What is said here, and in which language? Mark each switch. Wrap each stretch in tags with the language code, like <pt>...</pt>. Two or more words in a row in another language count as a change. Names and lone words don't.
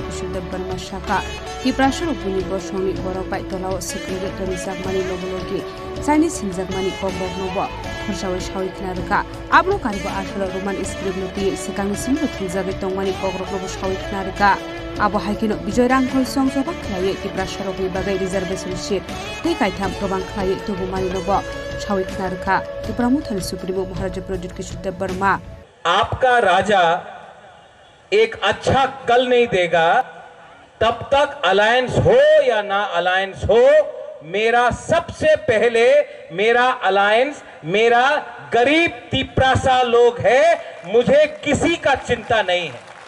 <trp>Kishore Dev Burma Shaka Tiprasharo Puni Boshoni Boropai Tolao Secretary Zakmani Lobologi Chinese Zakmani Kobok Nobo Kurshawi Shawi Knarka Ablo Kariba Ashalo Roman Iskribnuti Sekang Simu Zagat Tongmani Kogrok Shawi Knarka Abo Haikino Bijoy Rangkol Song Soba Klaye Tiprasharo Bagai Reservation Ship Tekai Tam Probang Klaye Tubumani Nobo Shawi Knarka Tipramutan Supreme Maharaja Project Kishore Dev Burma</trp> <hi>आपका राजा एक अच्छा कल नहीं देगा तब तक अलायंस हो या ना अलायंस हो मेरा सबसे पहले मेरा अलायंस मेरा गरीब तिपरासा लोग है मुझे किसी का चिंता नहीं है</hi>